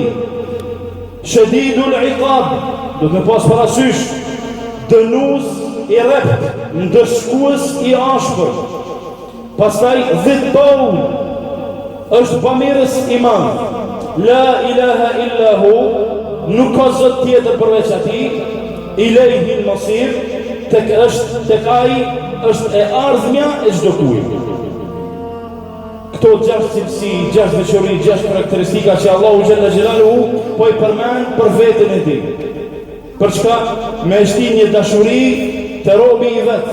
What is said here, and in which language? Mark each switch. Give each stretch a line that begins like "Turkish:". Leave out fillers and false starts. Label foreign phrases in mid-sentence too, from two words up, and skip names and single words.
Arabic: شديد العقاب,
Albanian: do të pas parasysh dënues I rrept, ndëshkues I ashpër. Pastaj
Arabic: ذي الطول,
Albanian: është bamirës I madh.
Arabic: لا إله إلا هو,
Albanian: nuk ka zot tjetër përveç atij,
Arabic: إليه المصير,
Albanian: tek ai është e ardhmja e çdo kujt. Këto 6 cilësi, 6 veçori, 6 karakteristika që Allahu
Arabic: جل جلاله
Albanian: po i përmend për veten e tij. Për çka? Me shtin një dashuri të robi i vet.